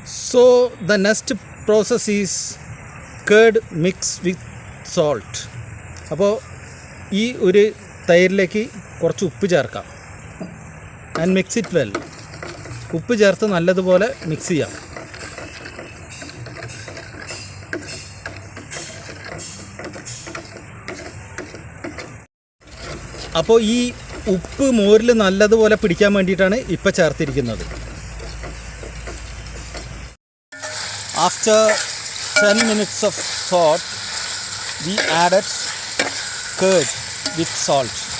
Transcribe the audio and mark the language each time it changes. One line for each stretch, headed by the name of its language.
English: So the next process is curd mixed with salt.
Malayalam: അപ്പോൾ ഈ ഒരു തൈരിലേക്ക് കുറച്ച് ഉപ്പ് ചേർക്കാം.
English: And mix it well.
Malayalam: ഉപ്പ് ചേർത്ത് നല്ലതുപോലെ മിക്സ് ചെയ്യാം. അപ്പോൾ ഈ ഉപ്പ് മോരിൽ നല്ലതുപോലെ പിടിക്കാൻ വേണ്ടിയിട്ടാണ് ഇപ്പോൾ ചേർത്തിരിക്കുന്നത്.
English: After 10 minutes of thought, we added curd with salt.